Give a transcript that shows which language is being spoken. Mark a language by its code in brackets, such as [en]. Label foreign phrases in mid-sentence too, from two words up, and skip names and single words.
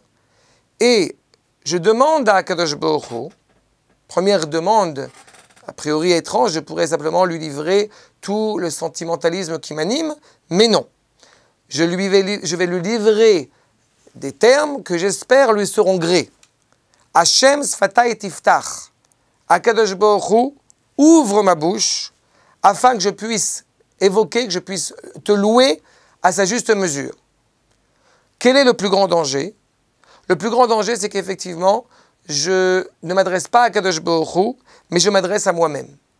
[fr] Et je demande à Akadosh Baruch Hu, première demande, a priori étrange, je pourrais simplement lui livrer tout le sentimentalisme qui m'anime, mais non. Je vais lui livrer des termes que j'espère lui seront grés. [he] ה' שפתי תפתח. [fr] Akadosh Baruch Hu, ouvre ma bouche afin que je puisse évoquer, que je puisse te louer à sa juste mesure. Quel est le plus grand danger? Le plus grand danger, c'est qu'effectivement, je ne m'adresse pas à Akadosh Baruch Hu, mais je m'adresse à moi-même.